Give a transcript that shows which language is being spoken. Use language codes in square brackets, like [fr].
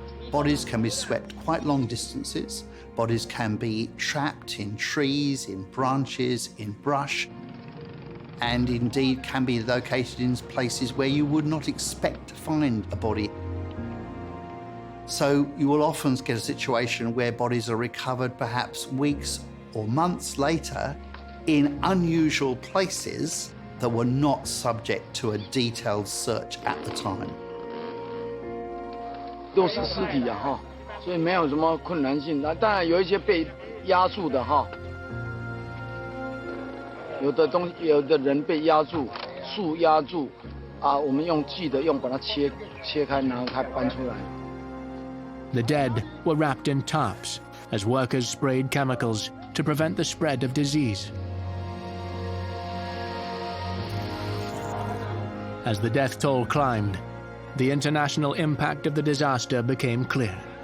[en] Bodies can be swept quite long distances. Bodies can be trapped in trees, in branches, in brush, and indeed can be located in places where you would not expect to find a body. So you will often get a situation where bodies are recovered perhaps weeks or months later in unusual places that were not subject to a detailed search at the time. [zh] 都是尸体啊哈，所以没有什么困难性。那当然有一些被压住的哈，有的人被压住，树压住，啊，我们用锯的把它切开，然后它搬出来。 [en] The dead were wrapped in tarps as workers sprayed chemicals to prevent the spread of disease. As the death toll climbed, the international impact of the disaster became clear.